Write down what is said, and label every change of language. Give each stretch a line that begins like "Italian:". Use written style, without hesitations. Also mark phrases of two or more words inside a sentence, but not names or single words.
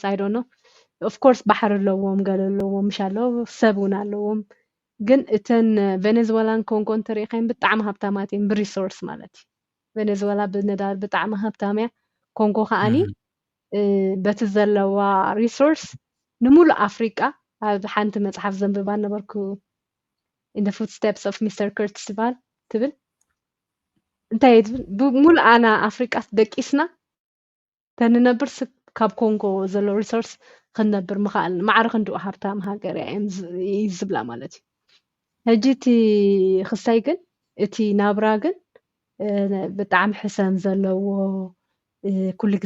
English: I dunno of course
Tigrinya: ባሕሪ ኣለዎም ገለ ኣለዎም ምሻ ኣለዎ ሰብ እውን ኣለዎም ግን እተን ቬኔዙዌላን ኮንጎን ተሪእኸን ብጣዕሚ ሃብታማት እየን ብሪሶርስ ማለት እዩ ቬኔዙዌላ ብነዳድ ብጣዕሚ ሃብታም እያ ኮንጎ ከዓኒ በቲ ዘለዋ ሪሶርስ ንሙሉእ ኣፍሪቃ ኣብ ሓንቲ መፅሓፍ ዘንብባ ነበርኩ
English: in the footsteps of Mr.
Tigrinya: Curtis ትብል እንታይ ትብል ብሙሉእ ኣና ኣፍሪቃ ደቂስና ተንነብር ካብ ኮንጎ ዘሎ ሪሶርስ ክንነብር ምኻእል ማዕረ ክንድኡ ሃብታም ሃገር እያ ዝብላ ማለት እዩ ሕጂ እቲ ክሳይ ግን እቲ ናብራ ግን ብጣዕሚ ሕሰን ዘለዎ ኩሉ ግዜ